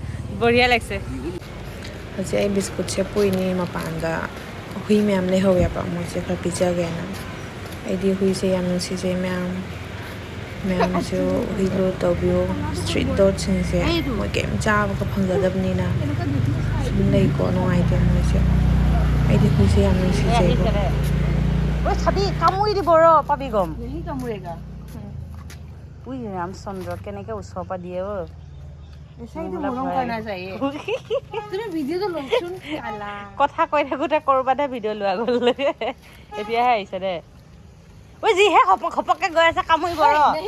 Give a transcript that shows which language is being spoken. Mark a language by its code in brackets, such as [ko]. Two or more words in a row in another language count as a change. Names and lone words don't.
[bn] বঢ়িয়া লাগছে [mni] ꯍꯧꯖꯤꯛ ꯑꯩ ꯕꯤꯁꯀꯨꯠꯁꯦ ꯄꯨꯏꯅꯤ ꯃꯄꯥꯟꯗ ꯍꯨꯏ ꯃꯌꯥꯝ ꯂꯩꯍꯧꯋꯦꯕ ꯃꯣꯏꯁꯦ ꯈꯔ ꯄꯤꯖꯒꯦꯅ ꯑꯩꯗꯤ ꯍꯨꯏꯁꯦ ꯌꯥꯝ ꯅꯨꯡꯁꯤꯖꯩ ꯃꯌꯥꯝꯁꯨ ꯍꯨꯏꯗꯣ ꯇꯧꯕꯤꯌꯣ [en] street dogs [mni] ꯃꯣꯏ ꯀꯩꯝ ꯆꯥꯕꯒ ꯐꯪꯖꯗꯕꯅꯤꯅ ꯁꯨꯝ ꯂꯩꯀꯣ ꯅꯨꯡꯉꯥꯏꯇꯦ ꯃꯣꯏꯁꯦ ꯑꯩꯗꯤ ꯍꯨꯏꯁꯦ ꯌꯥꯝ ꯅꯨꯡꯁꯤꯖꯩꯀꯣ [as] ঐ চাবি কামুৰি দিব ৰ পাবি গম [hi] नहीं कामुरेगा [as] উই ৰামচন্দ্ৰ কেনেকে ওচৰৰ পৰা দিয়ে অ কথা কৈ থাকোঁতে ক'ৰবাতহে ভিডিঅ' লোৱা গ'ল এতিয়াহে আহিছে দে ঐ যিহে ঘপককৈ গৈ আছে কামুৰিব ৰ